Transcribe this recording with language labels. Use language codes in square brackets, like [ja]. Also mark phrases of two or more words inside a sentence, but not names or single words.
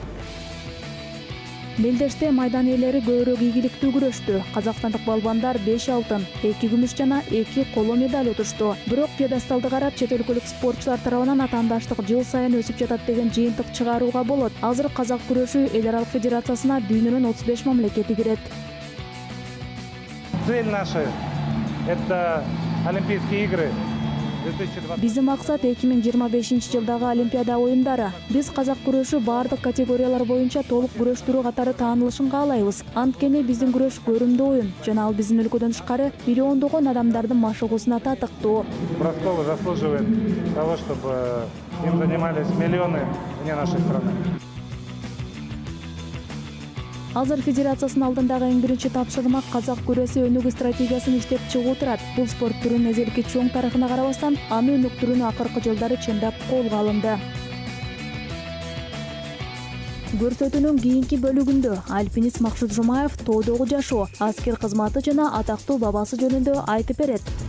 [ky] Белдеште майдан ээлери көбүрөөк ийгиликтүү күрөштү. Казакстандык балбандар 5 алтын, 2 күмүш жана 2 коло медаль утушту. Бирок пьедесталды карап чет өлкөлүк спортчулар тарабынан атаандаштык жыл сайын өсүп жатат деген жыйынтык чыгарууга болот. Азыр казак күрөшү эл аралык федерациясына дүйнөнүн 35 мамлекети кирет. [ru] Цель наша – это Олимпийские игры. [ky] Биздин максат 2025 жылдагы Олимпиада оюндары. Биз казак күрөшү бардык категориялар боюнча толук күрөштөрү катары таанылышын каалайбыз. Анткени биздин күрөш көрүмдүү оюн жана ал биздин өлкөдөн тышкары миллиондогон адамдардын машыгуусуна татыктуу. [ru] Братскова заслуживает того, чтобы им занимались миллионы вне нашей страны. [ky] Азыр федерациясынын алдындагы эң биринчи тапшырма казак күрөшү өнүгүү стратегиясын иштеп чыгуу турат. Бул спорт түрүнүн эзелки чоң тарыхына карабастан, аны өнүктүрүүнү акыркы жылдары чындап колго алынды. Көрсөтүүнүн кийинки бөлүгүндө альпинист Максут Жумаев тоодогу жашоо, аскер кызматы жана атактуу бабасы жөнүндө айтып берет.